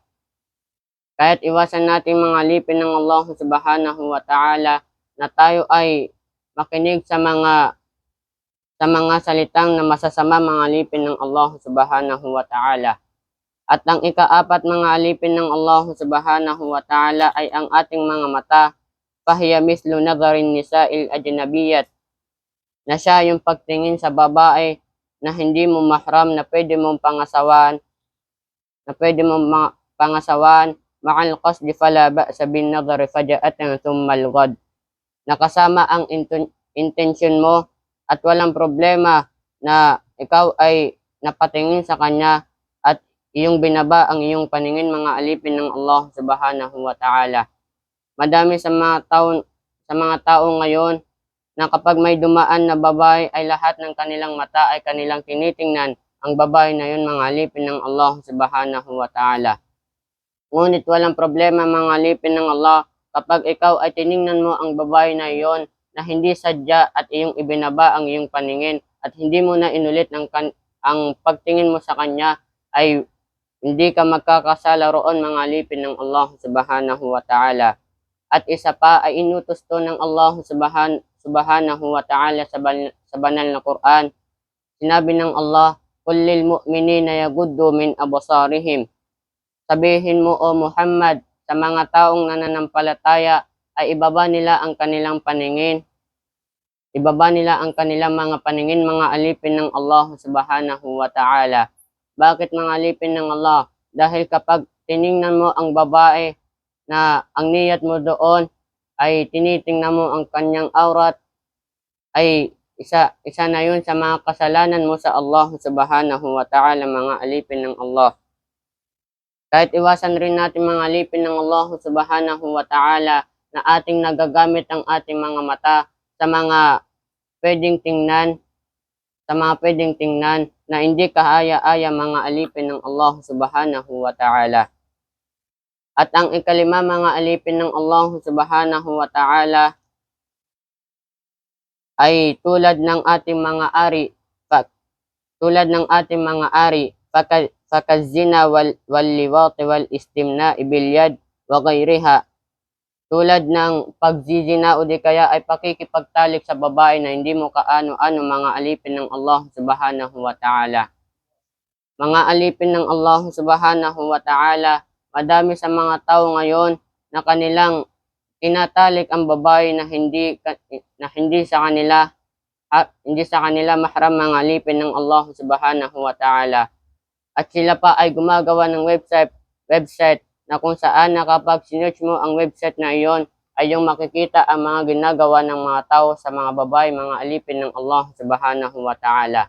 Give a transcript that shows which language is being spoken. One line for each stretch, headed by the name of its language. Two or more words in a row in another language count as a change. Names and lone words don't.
Filipino: Kaya't iwasan natin, mga alipin ng Allah
Arabic: سبحانه وتعالى,
Filipino: na tayo ay makinig sa mga salitang na masasama, mga alipin ng Allah
Arabic: سبحانه وتعالى.
Filipino: At ang ikaapat, mga alipin ng Allah
Arabic: سبحانه وتعالى,
Filipino: ay ang ating mga mata.
Arabic: فهي مثل النظر إلى النساء الأجنبيات,
Filipino: na siya yung pagtingin sa babae na hindi mo mahram, na pwede mong pangasawan,
Arabic: مع القصد فلا بأس بالنظر فجأة ثم الغض,
Filipino: nakasama ang intention mo at walang problema na ikaw ay napatingin sa kanya at iyong binaba ang iyong paningin, mga alipin ng Allah
Arabic: سبحانه وتعالى.
Filipino: Madami sa mga tao ngayon na kapag may dumaan na babae ay lahat ng kanilang mata ay kanilang tinitingnan ang babae na yun, mga alipin ng Allah
Arabic: سبحانه وتعالى.
Filipino: Ngunit walang problema, mga alipin ng Allah, kapag ikaw ay tiningnan mo ang babae na iyon na hindi sadya at iyong ibinaba ang iyong paningin at hindi mo na inulit ang pagtingin mo sa kanya, ay hindi ka magkakasala roon, mga alipin ng Allah
Arabic: سبحانه وتعالى.
Filipino: At isa pa ay inutos to ng Allah
Arabic: سبحانه وتعالى
Filipino: sa banal na Quran. Sinabi ng Allah,
Arabic: "قل للمؤمنين يغضوا من أبصارهم."
Filipino: Sabihin mo, o Muhammad, sa mga taong nananampalataya ay ibaba nila ang kanilang paningin. Ibaba nila ang kanilang mga paningin, mga alipin ng Allah
Arabic: سبحانه وتعالى.
Filipino: Bakit, mga alipin ng Allah? Dahil kapag tiningnan mo ang babae na ang niyat mo doon ay tinitingnan mo ang kanyang aurat, ay isa na yun sa mga kasalanan mo sa Allah
Arabic: سبحانه وتعالى,
Filipino: mga alipin ng Allah. Kahit iwasan rin natin, mga alipin ng Allah
Arabic: سبحانه وتعالى,
Filipino: na ating nagagamit ang ating mga mata sa mga pwedeng tingnan na hindi kahaya-aya, mga alipin ng Allah
Arabic: سبحانه وتعالى.
Filipino: At ang ikalima, mga alipin ng Allah
Arabic: سبحانه وتعالى,
Filipino: ay tulad ng ating mga ari,
Arabic: فكالزنا واللواط والاستمناء باليد وغيرها,
Filipino: tulad ng pagzizina o di kaya ay pakikipagtalik sa babae na hindi mo kaano-ano, mga alipin ng Allah
Arabic: سبحانه وتعالى.
Filipino: Mga alipin ng Allah
Arabic: سبحانه وتعالى,
Filipino: madami sa mga tao ngayon na kanilang tinatalik ang babae na hindi sa kanila mahram mga alipin ng Allah
Arabic: سبحانه وتعالى.
Filipino: At sila pa ay gumagawa ng website na kung saan na kapag sinearch mo ang website na iyon ay yung makikita ang mga ginagawa ng mga tao sa mga babae, mga alipin ng Allah
Arabic: سبحانه وتعالى.